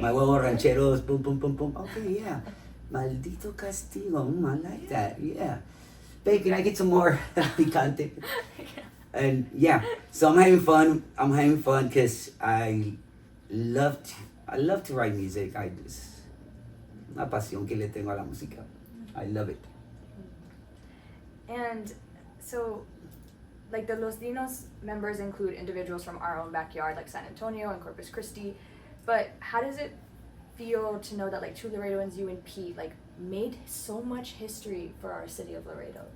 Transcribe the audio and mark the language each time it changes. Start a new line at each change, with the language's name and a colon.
English: My huevos rancheros, boom, boom, boom, boom. Okay, yeah. Maldito Castigo. I like that. Yeah. Babe, can I get some more picante? And yeah, so I'm having fun. I'm having fun because I love to write music.
Spanish: Una pasión que le tengo a la música.
English: I love it. And so, like the Los Dinos members include individuals from our own backyard, like San Antonio and Corpus Christi. But how does it feel to know that like two Laredoans, you and Pete, like made so much history for our city of Laredo?